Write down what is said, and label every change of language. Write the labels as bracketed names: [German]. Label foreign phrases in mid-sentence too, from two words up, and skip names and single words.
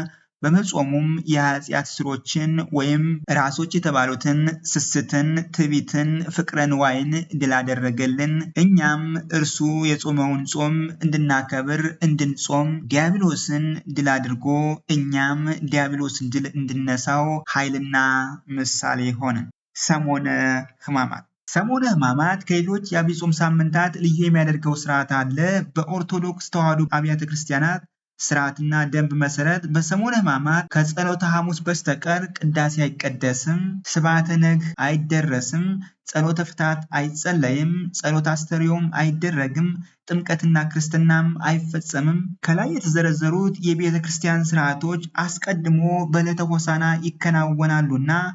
[Amharic] በመጾሙም የኃጢአት ስሮችን ወይም ራሶች የተባሉትን ስስትን፣ ትዕቢትን፣ ፍቅረ ንዋይን ድል አደረገልን። እኛም እርሱ የጾመውን ጾም እንድናከብር እንድንጾም ዲያብሎስን ድል አድርጎ እኛም ዲያብሎስን ድል እንድነሳው ኃይልና ምሳሌ ሆነ። ሰሙነ ሕማማት ሰሙነ ሕማማት ከሌሎች የዐቢይ ጾም ሳምንታት ልዩ የሚያደርገው ስርዓት አለ። በኦርቶዶክስ ተዋሕዶ አብያተ ክርስቲያናት ስርዓትና ደንብ መሰረት በሰሙነ ሕማማት ከጸሎተ ሐሙስ በስተቀር ቅዳሴ አይቀደስም፣ ስብዓተ ነግህ አይደረስም፣ ጸሎተ ፍታት አይጸለይም፣ ጸሎተ አስተርዮም አይደረግም፣ ጥምቀትና ክርስትናም አይፈጸምም። ከላይ የተዘረዘሩት የቤተ ክርስቲያን ስርዓቶች አስቀድሞ በዕለተ ሆሳዕና ይከናወናሉና